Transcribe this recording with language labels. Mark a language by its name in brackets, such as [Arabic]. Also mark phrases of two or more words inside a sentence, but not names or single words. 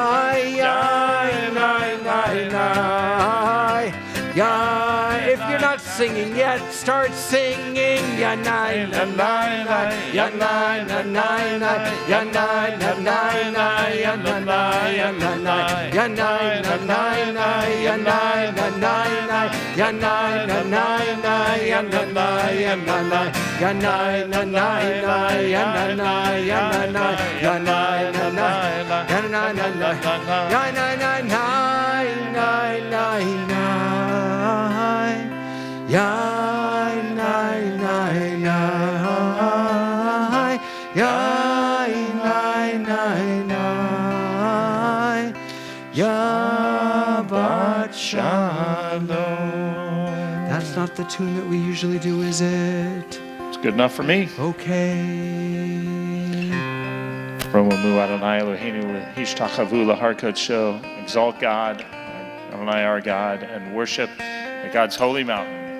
[English] if you're not singing yet. Start singing. Ya nai na nai nai. Ya nai na nai nai. Ya nai na nai nai. Ya na nai ya na nai. Ya nai na nai nai. Ya nai na nai nai. Ya nai na nai nai. Ya na nai ya na nai. Ya nai na nai nai. Ya na nai ya na nai. Ya nai na nai. Ya nai na nai. Ya nai na nai nai nai nai. Ya nai nai nai. Ya nai nai nai. [Hebrew] שבת שלום. [English] That's not the tune that we usually do, is it? It's good enough for me. Okay. [Hebrew] רוממו אדני אלהינו השתחוו להר קדשו. [English] Exalt God, Adonai our God, and worship at God's holy mountain.